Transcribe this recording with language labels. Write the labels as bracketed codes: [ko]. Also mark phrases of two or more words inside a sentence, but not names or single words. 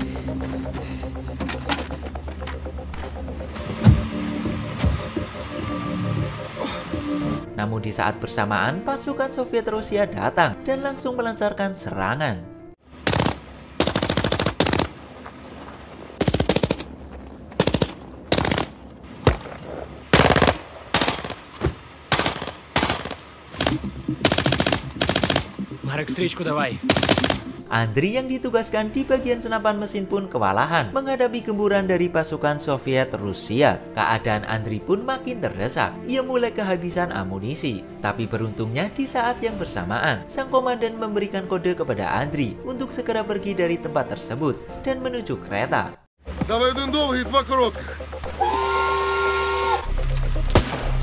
[id] Namun di saat bersamaan, pasukan Soviet Rusia datang dan langsung melancarkan serangan. [ru] Marek, встречку давай. [id] Andriy yang ditugaskan di bagian senapan mesin pun kewalahan menghadapi gemburan dari pasukan Soviet Rusia. Keadaan Andriy pun makin terdesak. Ia mulai kehabisan amunisi. Tapi beruntungnya di saat yang bersamaan, sang komandan memberikan kode kepada Andriy untuk segera pergi dari tempat tersebut dan menuju kereta. [uk] Давай один довгий, два коротких.